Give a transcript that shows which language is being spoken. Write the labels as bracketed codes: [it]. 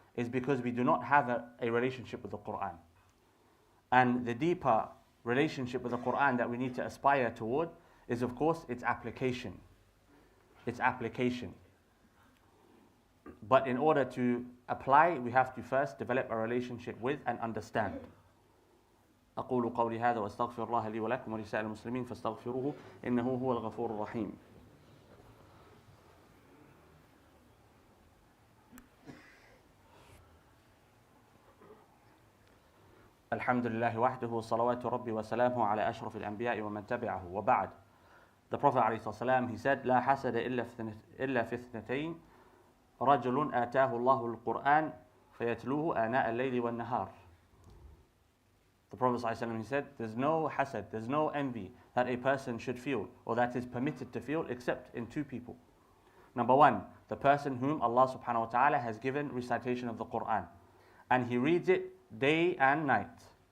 [en] is because we do not have a relationship with the Quran. And the deeper relationship with the Quran that we need to aspire toward is, of course, its application. Its application. But in order to apply, we have to first develop a relationship with and understand. [ar] أقول قولي هذا وأستغفر الله لي ولكم ولسائر المسلمين فاستغفروه إنه هو الغفور الرحيم. الحمد لله وحده وصلوات ربي وسلامه على أشرف الأنبياء ومن تبعه وبعد. [en] The Prophet ﷺ, he said, [ar] لا حسد إلا في اثنتين رجل آتاه الله القرآن فيتلوه آناء الليل والنهار. [en] The Prophet ﷺ, he said, there's no hasad, there's no envy that a person should feel or that is permitted to feel except in two people. Number one, the person whom Allah subhanahu wa ta'ala has given recitation of the Quran, and he reads it day and night.